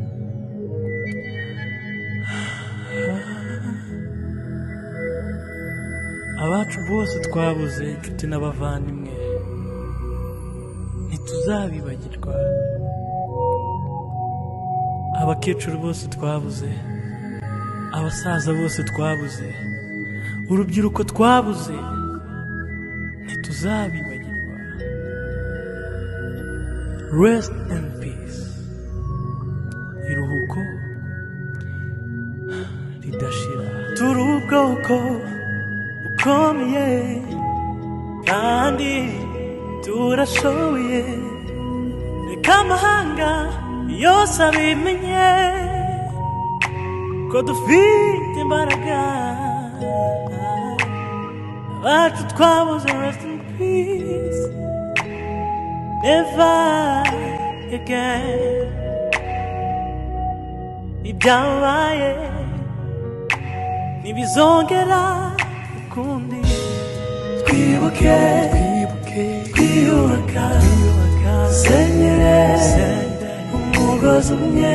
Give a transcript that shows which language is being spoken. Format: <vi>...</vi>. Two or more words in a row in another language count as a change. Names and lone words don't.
<rw>Abacu bose twabuze, inshuti n'abavandimwe, ntituzabibagirwa. Abakecuru bose twabuze, abasaza bose twabuze, urubyiruko twabuze, ntituzabibagirwa.</rw> <en>Rest in peace,</en> <rw>iruhuko ridashira. Turi ubwoko bukomeye kandi turashoboye, reka amahanga yose abimenye ko dufite imbaraga. Abacu twabuze,</rw> <en>rest in peace, never again.</en> <rw>Ibyabaye ntibizongera ukundi. Twibuke twiyubaka, senyere umugozi umwe.</rw>